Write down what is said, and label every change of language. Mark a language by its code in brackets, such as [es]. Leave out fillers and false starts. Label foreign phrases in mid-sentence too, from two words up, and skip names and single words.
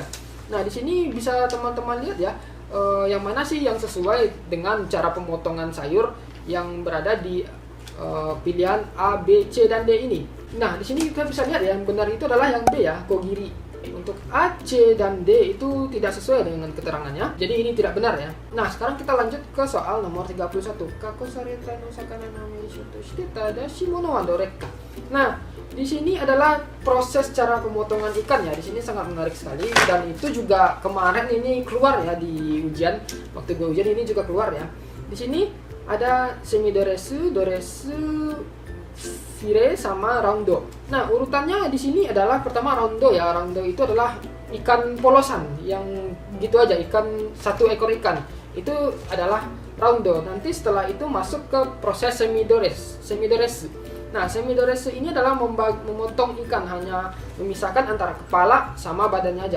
[id] Nah, di sini bisa teman-teman lihat ya, yang mana sih yang sesuai dengan cara pemotongan sayur yang berada di pilihan A, B, C, dan D ini. Nah, di sini kita bisa lihat ya, yang benar itu adalah yang D ya, kogiri. Untuk A, C, dan D itu tidak sesuai dengan keterangannya, jadi ini tidak benar ya. Nah, sekarang kita lanjut ke soal nomor 31. [ja] 加工された魚の名称として正しいものはどれか. [id] Nah, di sini adalah proses cara pemotongan ikan ya. Di sini sangat menarik sekali, dan itu juga kemarin ini keluar ya di ujian. Waktu gue ujian ini juga keluar ya. Di sini ada semidoresu, doresu, fire, sama roundo. Nah, urutannya di sini adalah pertama roundo ya. Roundo itu adalah ikan polosan yang gitu aja, satu ekor ikan. Itu adalah roundo. Nanti setelah itu masuk ke proses semidoresu. Nah, semidoresu ini adalah memotong ikan, hanya memisahkan antara kepala sama badannya aja.